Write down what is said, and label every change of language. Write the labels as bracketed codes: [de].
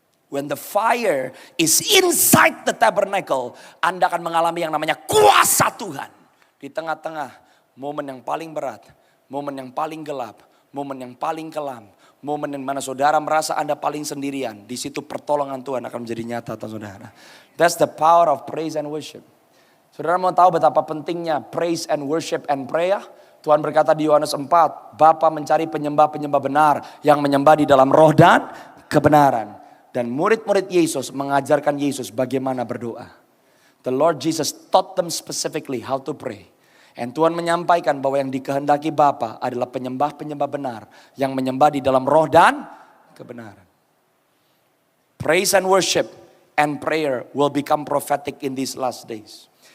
[en] when the fire is inside the tabernacle, [id] Anda akan mengalami yang namanya kuasa Tuhan. Di tengah-tengah momen yang paling berat, momen yang paling gelap, momen yang paling kelam, momen yang mana saudara merasa Anda paling sendirian, di situ pertolongan Tuhan akan menjadi nyata atas saudara. [en] That's the power of praise and worship. [id] Saudara mau tahu betapa pentingnya [en] praise and worship and prayer? [id] Tuhan berkata di Yohanes 4, Bapa mencari penyembah-penyembah benar yang menyembah di dalam roh dan kebenaran. Dan murid-murid Yesus mengajarkan Yesus bagaimana berdoa. [en] The Lord Jesus taught them specifically how to pray. [id] And Tuhan menyampaikan bahwa yang dikehendaki Bapa adalah penyembah-penyembah benar yang menyembah di dalam roh dan kebenaran. [en] Praise and worship and prayer will become prophetic in these last days.